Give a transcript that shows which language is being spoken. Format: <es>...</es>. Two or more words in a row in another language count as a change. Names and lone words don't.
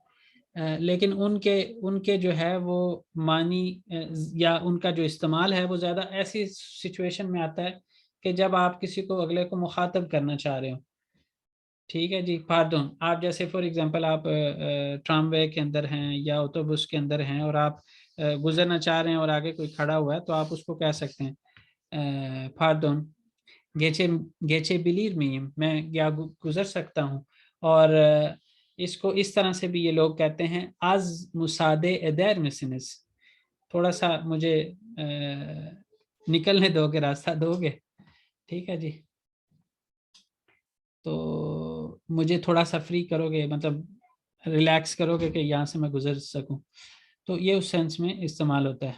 <ur>لیکن ان کے جو ہے وہ معنی یا ان کا جو استعمال ہے وہ زیادہ ایسی سچویشن میں آتا ہے کہ جب آپ کسی کو اگلے کو مخاطب کرنا چاہ رہے ہو. ٹھیک ہے جی. پاردون, آپ جیسے</ur> <en>for example</en> <ur>آپ ٹرام وے کے اندر ہیں یا آٹوبس کے اندر ہیں اور آپ گزرنا چاہ رہے ہیں اور آگے کوئی کھڑا ہوا ہے تو آپ اس کو کہہ سکتے ہیں</ur> <tr>pardon, geçebilir miyim,</tr> <ur>میں کیا گزر سکتا ہوں. اور اس کو اس طرح سے بھی یہ لوگ کہتے ہیں</ur> <tr>az müsaade eder misiniz,</tr> <ur>تھوڑا سا مجھے نکلنے دو گے، راستہ دو گے، ٹھیک ہے جی، تو مجھے تھوڑا سا فری کرو گے، مطلب ریلیکس کرو گے کہ یہاں سے میں گزر سکوں، تو یہ اس سینس میں استعمال ہوتا ہے.</ur>